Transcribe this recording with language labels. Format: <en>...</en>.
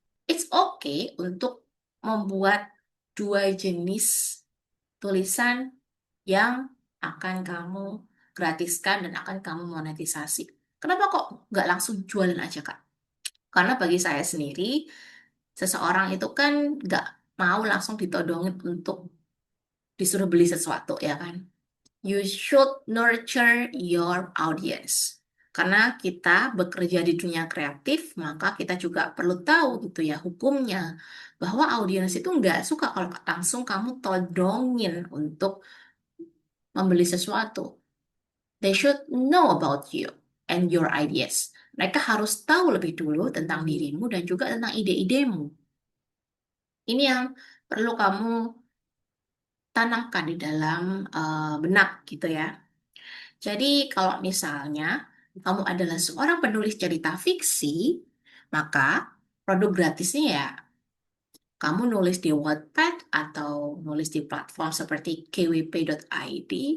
<en>It's okay</en> <id>untuk membuat dua jenis tulisan yang akan kamu gratiskan dan akan kamu monetisasi. Kenapa kok nggak langsung jualan aja, Kak? Karena bagi saya sendiri, seseorang itu kan nggak mau langsung ditodongin untuk disuruh beli sesuatu, ya kan?</id> <en>You should nurture your audience.</en> <id>Karena kita bekerja di dunia kreatif, maka kita juga perlu tahu gitu ya hukumnya. Bahwa audiens itu nggak suka kalau langsung kamu todongin untuk membeli sesuatu.</id> <en>They should know about you and your ideas.</en> <id>Mereka harus tahu lebih dulu tentang dirimu dan juga tentang ide-idemu. Ini yang perlu kamu tanamkan di dalam benak gitu ya. Jadi kalau misalnya kamu adalah seorang penulis cerita fiksi, maka produk gratisnya ya kamu nulis di Wattpad atau nulis di platform seperti kwp.id.</id>